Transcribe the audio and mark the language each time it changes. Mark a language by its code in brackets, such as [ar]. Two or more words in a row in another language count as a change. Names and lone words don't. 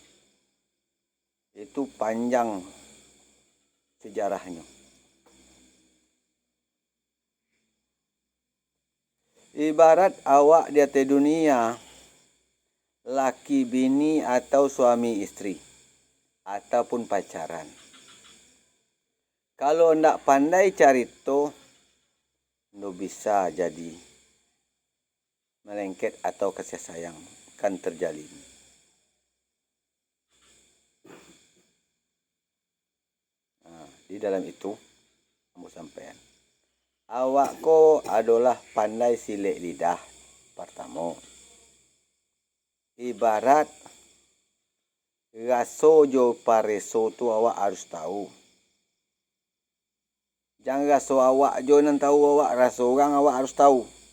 [id] Itu panjang sejarahnya. Ibarat awak di atas dunia, laki bini atau suami istri, ataupun pacaran. Kalau [min] ndak pandai carito, [id] ndak bisa jadi melengket atau kasih sayang kan terjalin. Di dalam itu, kamu sampaikan. [min] Awak ko adalah pandai silek lidah pertama. Ibarat raso jo pareso tu awak harus tahu. Jangan raso awak jo nan tahu awak, raso orang awak harus tahu.